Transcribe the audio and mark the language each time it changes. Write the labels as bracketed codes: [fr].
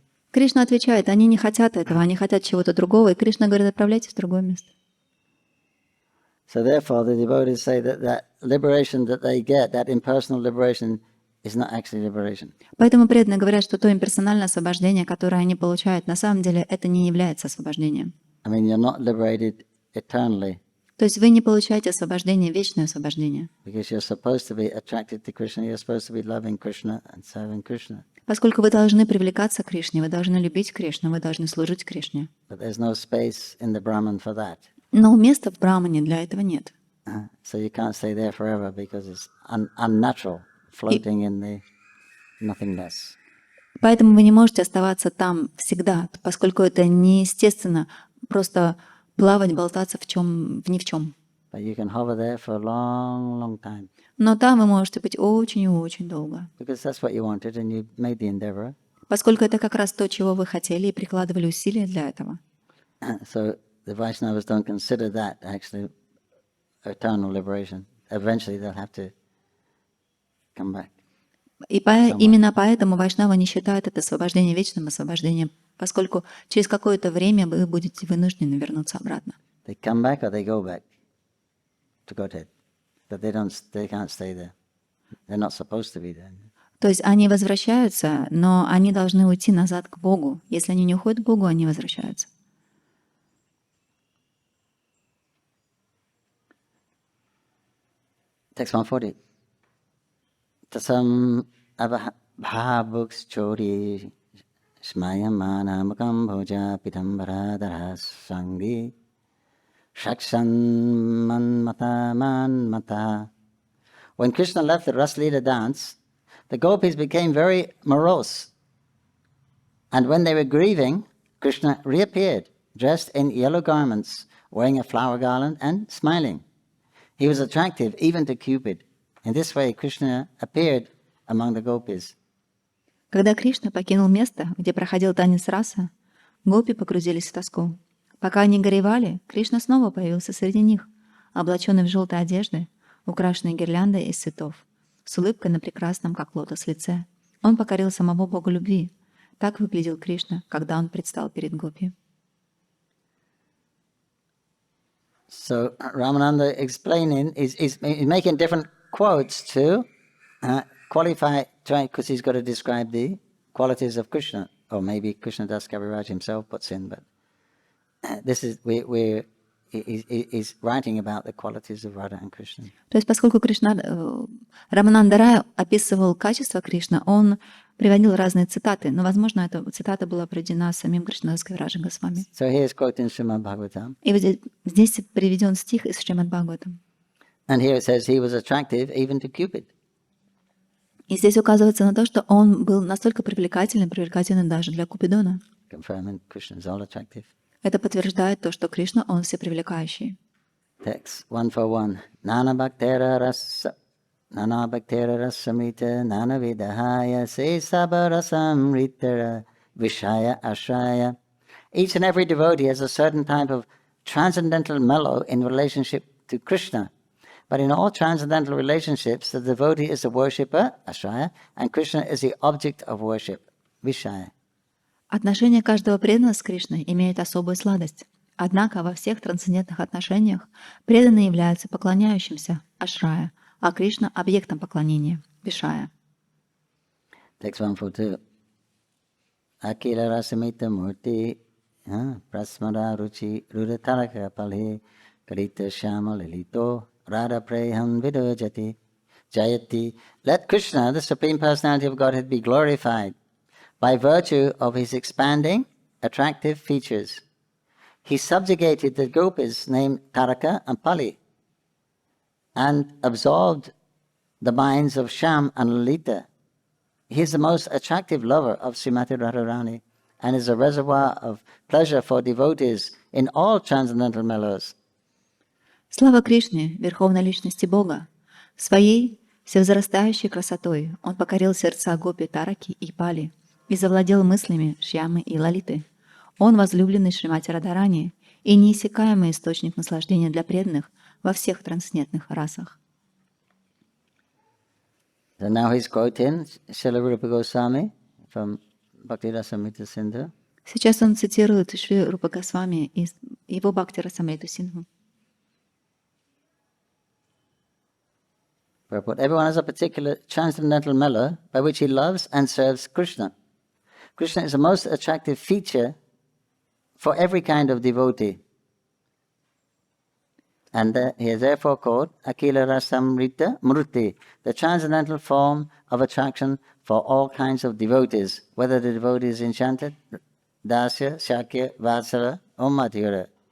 [ru] Кришна отвечает, они не хотят этого, они хотят чего-то другого, и Кришна говорит, отправляйтесь в другое место. [en] So therefore, the devotees say that liberation that they get, that impersonal liberation, is not actually liberation. [ru] Поэтому преданные говорят, что то имперсональное освобождение, которое они получают, на самом деле это не является освобождением. [en] I mean, you're not liberated eternally. [ru] То есть вы не получаете освобождение, вечное освобождение. [en] Because you're supposed to be attracted to Krishna, you're supposed to be loving Krishna and serving Krishna. [ru] Поскольку вы должны привлекаться к Кришне, вы должны любить Кришну, вы должны служить Кришне. [en] But there's no space in the Brahman for that. [ru] Но места в Брахмане для этого нет. [en] So you can't stay there forever because it's unnatural, floating in the nothingness. [ru] Поэтому вы не можете оставаться там всегда, поскольку это неестественно просто плавать, болтаться в ни в чем. [en] But you can hover there for a long, long time. [ru] Но там вы можете быть очень и очень долго. [en] Because that's what you wanted and you made the endeavor. [ru] Поскольку это как раз то, чего вы хотели и прикладывали усилия для этого. [en] So the Vaishnavas don't consider that actually eternal liberation. Eventually they'll have to come back. [ru] И именно поэтому вайшнавы не считают это освобождение вечным освобождением. поскольку через какое-то время вы будете вынуждены вернуться обратно. [en] They come back or they go back to Godhead. But they can't stay there. They're not supposed to be there. [ru] То есть они возвращаются, но они должны уйти назад к Богу. Если они не уходят к Богу, они возвращаются. [en] Text 140. [sa] Tasam abhabhuks chori smayamana makam bhoja pitambharadara sangi shakshan man mata. [en] When Krishna left the Raslila dance, the gopis became very morose. And when they were grieving, Krishna reappeared, dressed in yellow garments, wearing a flower garland and smiling. He was attractive even to Cupid. In this way, Krishna appeared among the gopis. [ru] Когда Кришна покинул место, где проходил танец раса, гопи погрузились в тоску. Пока они горевали, Кришна снова появился среди них, облаченный в желтые одежды, украшенный гирляндой из цветов, с улыбкой на прекрасном, как лотос, лице. Он покорил самого Бога любви. Так выглядел Кришна, когда он предстал перед гопи. [en] So Ramananda explaining is making different quotes to qualify, because he's got to describe the qualities of Krishna, or maybe Krishna Das Kaviraj himself puts in, but this is he's writing about the qualities of Radha and Krishna. [ru] То есть, поскольку Рамананда Рай описывал качества Кришны, он приводил разные цитаты, но, возможно, эта цитата была приведена самим Кришнадас Кавираджем Госвами. [en] So here's quote in Srimad Bhagavatam. [ru] И вот здесь приведен стих из Шримад Бхагаватам. [en] And here it says he was attractive even to Cupid. [ru] И здесь указывается на то, что он был настолько привлекательным даже для Купидона. [en] Confirming Krishna is all attractive. [ru] Это подтверждает то, что Кришна, он всепривлекающий. [en] Text 141. [sa] Nana bhaktera rasamrita nana vidahaya se sabha rasamrita vishaya ashraya. [en] Each and every devotee has a certain type of transcendental mellow in relationship to Krishna. But in all transcendental relationships, the devotee is the worshipper, ashraya, and Krishna is the object of worship, vishaya. [ru] Отношение каждого преданного с Кришной имеет особую сладость. Однако во всех трансцендентных отношениях преданные являются поклоняющимся, ашрая, а Кришна — объектом поклонения, вишая. [en] Text 142. [sa] Akila rasamita murti prasmara ruchi rudataraka palhe karita shama lilito radha preham vidojati jayati. [en] Let Krishna, the Supreme Personality of Godhead, be glorified by virtue of his expanding, attractive features. He subjugated the gopis named Taraka and Pali and absorbed the minds of Sham and Lalita. He is the most attractive lover of Srimati Radharani and is a reservoir of pleasure for devotees in all transcendental mellows. [ru] Слава Кришне, Верховной Личности Бога! Своей всевозрастающей красотой он покорил сердца гопи Тараки и Пали и завладел мыслями Шьямы и Лалиты. Он возлюбленный Шримати Радхарани и неиссякаемый источник наслаждения для преданных во всех трансцендентных расах. [en] So now he's quoting Srila Rupa Goswami from Bhakti Rasamrita Sindhu. [ru] Сейчас он цитирует Шри Рупа Госвами из его Бхакти Расамриту Синдху. [en] Everyone has a particular transcendental mellow by which he loves and serves Krishna. Krishna is the most attractive feature for every kind of devotee. And he is therefore called Akila Rasamrita Murti, the transcendental form of attraction for all kinds of devotees, whether the devotee is enchanted, Dasya, Shakya, Vatsala, or Madhura.